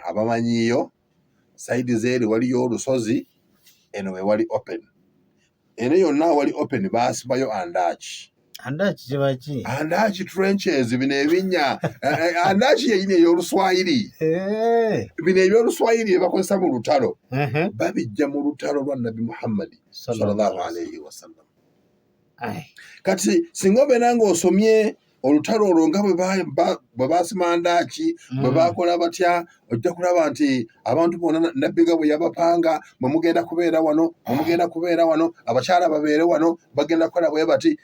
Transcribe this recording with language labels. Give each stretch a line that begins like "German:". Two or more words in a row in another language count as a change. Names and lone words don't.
Ganda: Abamanyiyo saidi zeeri waliyo olusozi, eno we wali open, eno yonna wali open baasimayo andaki. Andaki kibaki? Andaki trenches, bino ebinnya. Andaki yeyini ey'Oluswayiri. Bino eby'Oluswayiri bye bakozesa mu lutalo. Babijja mu lutalo lwa Nabi Muhammad
Arabic: صلى الله عليه وسلم.
Ganda: Kati singa obeera ng'osomye olutalo olwo nga bwe baasima andaki, bwe baakola batya, ojja kulaba nti abantu bonna nabbiga bwe yabapanga, mwe mugenda kubeera wano, abakyala babeere wano, bagenda kukola bwe bati.